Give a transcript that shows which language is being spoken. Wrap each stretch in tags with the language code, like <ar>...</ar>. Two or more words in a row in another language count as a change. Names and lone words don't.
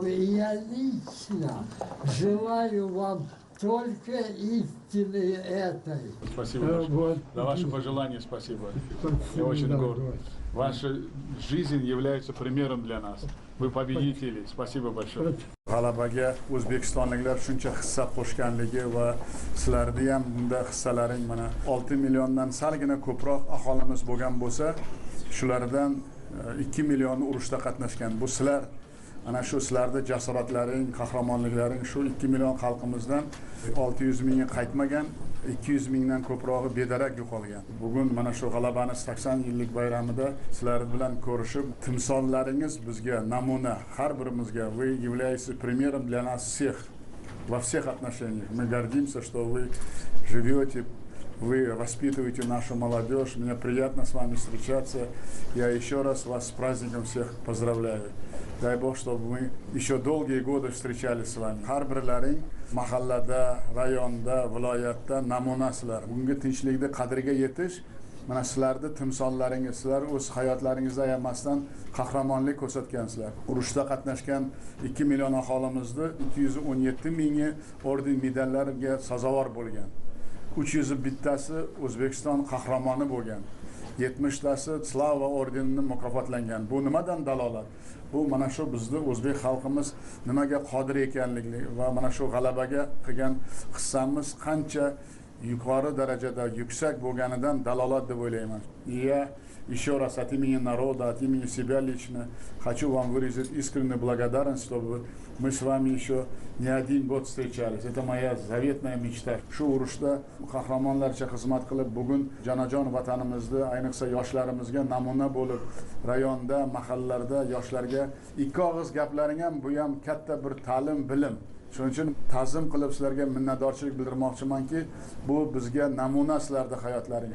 <ru>И я лично желаю вам только истины этой. Спасибо большое. За ваши пожелания спасибо. Я очень горд. Ваша жизнь является примером для нас. Вы победители. Спасибо большое.</ru> <uz>G'alabaga o'zbekistonliklar shuncha hissa qo'shganligi va sizlarning ham bunda hissalaring mana 6 milliondan salgina ko'proq aholimiz bo'lgan bo'lsa, shulardan 2 million urushda qatnashgan. Bu sizlar ana shu sizlarda jasoratlaring, qahramonliklaring shu 2 million xalqimizdan 600 mingga qaytmagan, 200 mingdan ko'prog'i bedarak yo'qolgan. Bugun mana shu g'alabani 80 yillik bayramida sizlar bilan ko'rishib, timsollaringiz bizga namuna, har birimizga</uz> <ru>вы являетесь примером для нас всех во всех отношениях. Мы гордимся, что вы живете вы воспитываете нашу молодежь. Мне приятно с вами встречаться. Я еще раз вас с праздником всех поздравляю. Дай Бог, чтобы мы еще долгие годы встречались с вами.</ru> <uz>Har birlaring mahallada, rayonda, viloyatda namunasizlar. Bugungi tinchlikni qadriga yetish mana sizlarni timsollaringiz, sizlar o'z hayotlaringizda ayamasdan qahramonlik ko'rsatgansizlar. Urushda qatnashgan 2 million aholimizni 217 mingi orden medallariga sazovor bo'lgan. 301tasi O'zbekiston qahramoni bo'lgan. 70tasi Slava ordenini mukofotlangan. Bu nimadan dalolat? Bu mana shu bizni o'zbek xalqimiz nimaga qodir ekanligi va mana shu g'alabaga qilgan hissamiz qancha yuqori darajada yuksak bo'lganidan dalolat deb o'ylayman.</uz> <ru>Я еще раз от имени народа, от имени себя лично хочу вам выразить искреннюю благодарность, чтобы мы с вами еще не один год встречались. Это моя заветная мечта.</ru> <uz>Shu urushda qahramonlarcha xizmat qilib, bugun jonajon vatanimizni, ayniqsa yoshlarimizga namuna bo'lib, rayonda, mahallalarda yoshlarga ikki og'iz gaplaring ham bu ham katta bir ta'lim, bilim. Shuning uchun ta'zim qilib sizlarga minnatdorchilik bildirmoqchimanki, bu bizga namuna sizlarning hayotlaring.</uz>